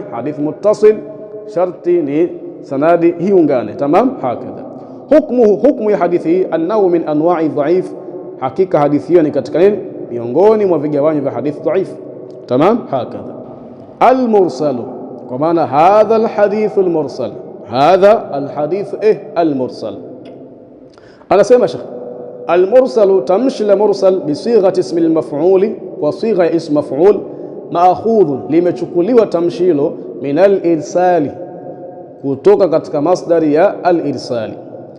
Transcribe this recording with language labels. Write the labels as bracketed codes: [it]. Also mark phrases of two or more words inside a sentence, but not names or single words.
[sw] Hadithi muttasil sharti ni sanadi hiungane. [ar] تمام. هكذا. [sw] Hukmu ya hadithi hii [ar] أنه من أنواع ضعيف, [sw] hakika hadithi hiyo ni katika nini? Miongoni mwa vigawanyo vya hadithi dhaif. [ar] تمام. هكذا. المرسل, [sw] kwa maana [ar] هذا الحديث المرسل، هذا الحديث المرسل. [sw] Anasema Sheikh, al-mursalu, tamshi la mursal [ar] بصيغة اسم المفعول، وصيغة [sw] ya [ar] اسم مفعول, [sw] ma'khudhun, limechukuliwa tamshi hilo [ar] من الإرسال, [sw] kutoka katika masdari ya al-irsali.